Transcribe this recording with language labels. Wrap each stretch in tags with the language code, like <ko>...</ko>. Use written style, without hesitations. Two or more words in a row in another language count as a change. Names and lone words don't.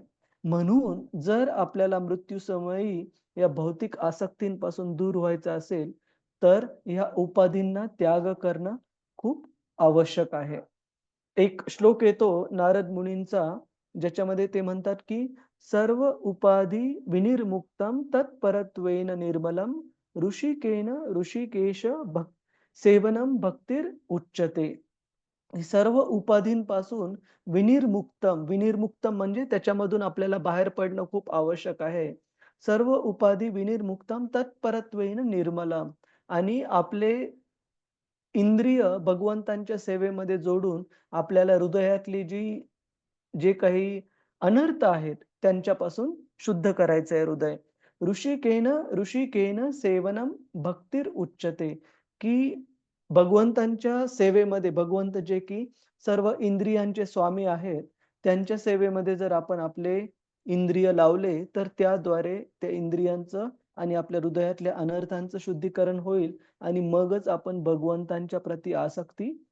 <mr>म्हणून जर आपल्याला मृत्यूसमयी या भौतिक आसक्तींपासून दूर व्हायचं असेल, तर ह्या उपाधींना त्याग करणं खूप आवश्यक आहे. एक श्लोक येतो नारद मुनींचा, ज्याच्यामध्ये ते म्हणतात, की</mr> <sa>सर्व उपाधी विनिर्मुक्तम तत्परत्वेन निर्मलम ऋषिकेन ऋषिकेश सेवनम भक्तीर उच्यते.</sa> <mr>हे सर्व उपाधींपासून विनिर्मुक्तम म्हणजे त्याच्यामधून आपल्याला बाहेर पडणं खूप आवश्यक आहे.</mr> <sa>सर्व उपाधी विनिर्मुक्तम तत्परत्वेन निर्मलम,</sa> <mr>आणि आपले इंद्रिय भगवंतांच्या सेवेमध्ये जोडून आपल्याला हृदयातली जे काही अनर्थ आहेत त्यांच्यापासून शुद्ध करायचं आहे हृदय.</mr> <sa>ऋषिकेन सेवनम भक्तीर उच्यते,</sa> <mr>की भगवंतांच्या सेवेमध्ये भगवंत जे की सर्व इंद्रियांचे स्वामी आहेत, त्यांच्या सेवेमध्ये जर आपण आपले इंद्रिय लावले, तर त्याद्वारे त्या इंद्रियांचं आणि आपल्या हृदयातल्या अनर्थांचं शुद्धीकरण होईल आणि मगच आपण भगवंतांच्या प्रती आसक्ती</mr>